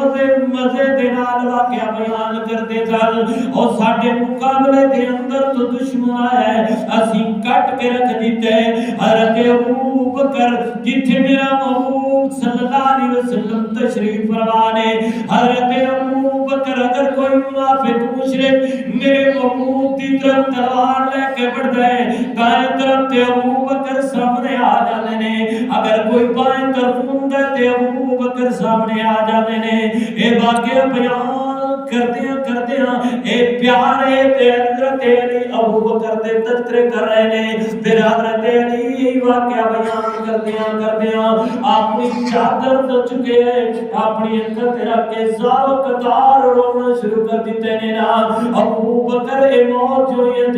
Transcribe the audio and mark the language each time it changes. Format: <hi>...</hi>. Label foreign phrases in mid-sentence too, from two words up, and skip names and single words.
<pa>مزے دے نال واقعہ بیان کرتے چل اور ساڈے مقابلے دے اندر تو دشمن آیا ہے اسی کٹ کے رکھ دیتے حضرت ابو بکر جتھے میرا محبوب صلی اللہ علیہ وسلم تشریف فرما نے حضرت ابو بکر</pa> <ur>اگر کوئی منافق مشرک میرے محبوب کی طرف تلوار لے کے بڑھ گئے</ur> <pa>دائیں طرف تے ابو بکر سامنے آ جانے نے اگر کوئی بائیں طرف ہوندا تے ابو بکر سامنے آ جاندے نے اے واقعہ بیان کردیاں اے پیارے تے حضرت علی ابو بکر دے تذکرے کر رہے نے پھر حضرت علی واقعہ بیان کردیاں اپنی چادر تو چکے اپنی انگل تے رکھ کے زار قطار رونا شروع کر دیتے نے نا ابو بکر اے موت جو یہ</pa>